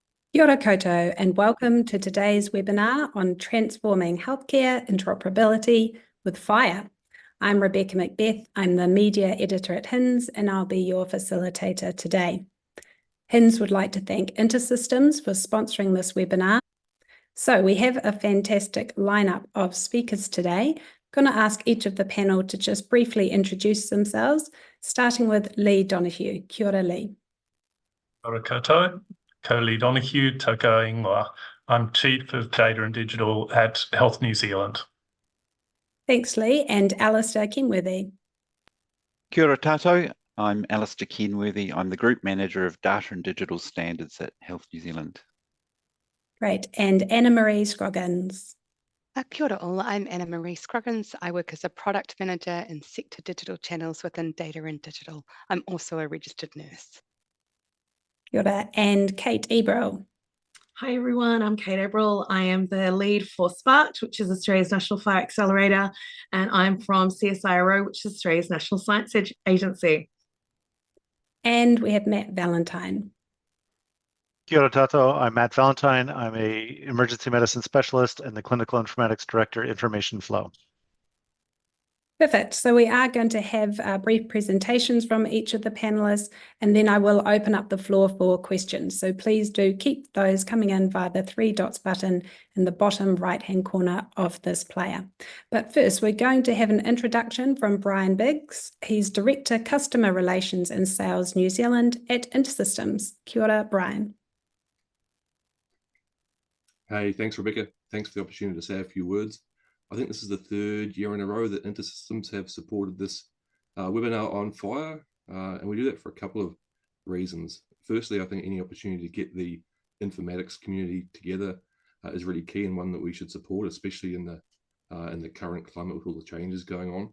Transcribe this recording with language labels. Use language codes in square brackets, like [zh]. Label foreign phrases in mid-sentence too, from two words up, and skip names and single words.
[mi] Kia ora koutou, [en] and welcome to today's webinar on transforming healthcare interoperability with FHIR. I'm Rebecca Macbeth. I'm the media editor at HINZ, and I'll be your facilitator today. HINZ would like to thank InterSystems for sponsoring this webinar. So we have a fantastic lineup of speakers today. I'm going to ask each of the panel to just briefly introduce themselves, starting with Lee Donoghue. [mi] Kia ora, Lee. Kia ora koutou. Ko Lee Donoghue, tauka ingoa. [en] I'm Chief of Data and Digital at Health New Zealand. Thanks, Lee. And Alistair Kenworthy. [mi] Kia ora tātou. [en] I'm Alistair Kenworthy. I'm the Group Manager of Data and Digital Standards at Health New Zealand. Great. And Anna-Marie Scroggins. [mi] Kia ora all. [en] I'm Anna-Marie Scroggins. I work as a Product Manager in Sector Digital Channels within Data and Digital. I'm also a registered nurse. [mi] Kia ora. [en] And Kate Ebrill. Hi everyone, I'm Kate Ebrill. I am the lead for SPARKed, which is Australia's National Fire Accelerator, and I'm from CSIRO, which is Australia's National Science Agency. And we have Matt Valentine. [mi] Kia ora tātou. [en] I'm Matt Valentine. I'm an emergency medicine specialist and the Clinical Informatics Director, Information Flow. Perfect. So we are going to have brief presentations from each of the panelists, and then I will open up the floor for questions. So please do keep those coming in via the 3 dots button in the bottom right-hand corner of this player. But first, we're going to have an introduction from Brian Biggs. He's Director, Customer Relations and Sales New Zealand at InterSystems. [mi] Kia ora, Brian. [en] Hey, thanks, Rebecca. Thanks for the opportunity to say a few words. I think this is the third year in a row that InterSystems have supported this webinar on FHIR, and we do that for a couple of reasons. Firstly, I think any opportunity to get the informatics community together is really key and one that we should support, especially in the current climate with all the changes going on.